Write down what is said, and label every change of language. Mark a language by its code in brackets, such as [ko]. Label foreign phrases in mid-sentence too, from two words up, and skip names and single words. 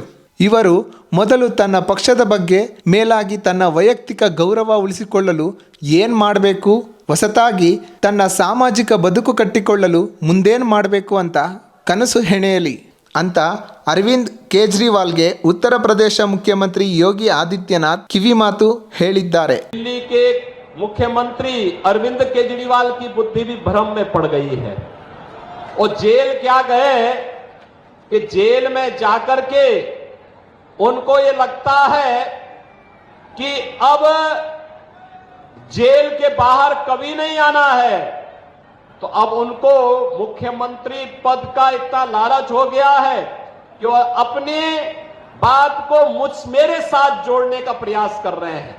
[kn] ಇವರು ಮೊದಲು ತನ್ನ ಪಕ್ಷದ ಬಗ್ಗೆ ಮೇಲಾಗಿ ತನ್ನ ವೈಯಕ್ತಿಕ ಗೌರವ ಉಳಿಸಿಕೊಳ್ಳಲು ಏನು ಮಾಡಬೇಕು, ಹೊಸತಾಗಿ ತನ್ನ ಸಾಮಾಜಿಕ ಬದುಕು ಕಟ್ಟಿಕೊಳ್ಳಲು ಮುಂದೇನು ಮಾಡಬೇಕು ಅಂತ ಕನಸು ಹೆಣೆಯಲಿ ಅಂತ ಅರವಿಂದ್ ಕೇಜ್ರಿವಾಲ್ಗೆ ಉತ್ತರ ಪ್ರದೇಶ ಮುಖ್ಯಮಂತ್ರಿ ಯೋಗಿ ಆದಿತ್ಯನಾಥ್ ಕಿವಿಮಾತು ಹೇಳಿದ್ದಾರೆ. [hi] दिल्ली के मुख्यमंत्री अरविंद केजरीवाल की बुद्धि भी भ्रम में पड़ गई है और जेल क्या गए कि जेल में जाकर के उनको ये लगता है कि अब जेल के बाहर कभी नहीं आना है, तो अब उनको मुख्यमंत्री पद का इतना लालच हो गया है कि वह अपनी बात को मेरे साथ जोड़ने का प्रयास कर रहे हैं.